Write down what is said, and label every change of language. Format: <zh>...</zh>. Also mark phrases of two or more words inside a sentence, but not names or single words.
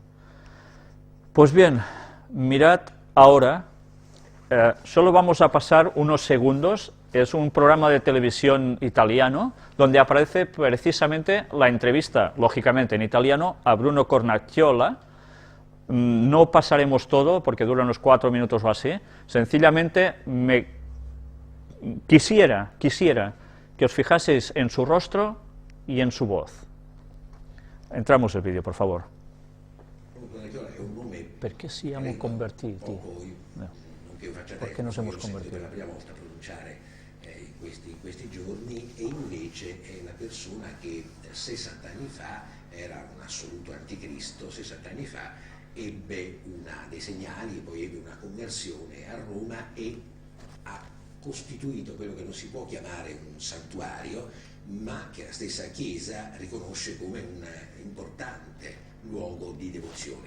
<es>Pues bien, mirad ahora, solo vamos a pasar unos segundos, es un programa de televisión italiano, donde aparece precisamente la entrevista, lógicamente en italiano, a Bruno Cornacciola. No pasaremos todo, porque dura unos 4 minutos o así, sencillamente me Quisiera que os fijaseis en su rostro y en su voz. Entramos el vídeo, por favor.</es> <it>Perché siamo convertiti?</it> <es>No. Perché nos hemos convertito?</es> <it>Per la prima volta a pronunciare in questi giorni, e invece è una persona che 60 anni fa era un assoluto anticristo, 60 anni fa ebbe dei segnali, poi ebbe una conversione a Roma e ha costituito quello che non si può chiamare un santuario, ma che la stessa Chiesa riconosce come un importante luogo di devozione.</it>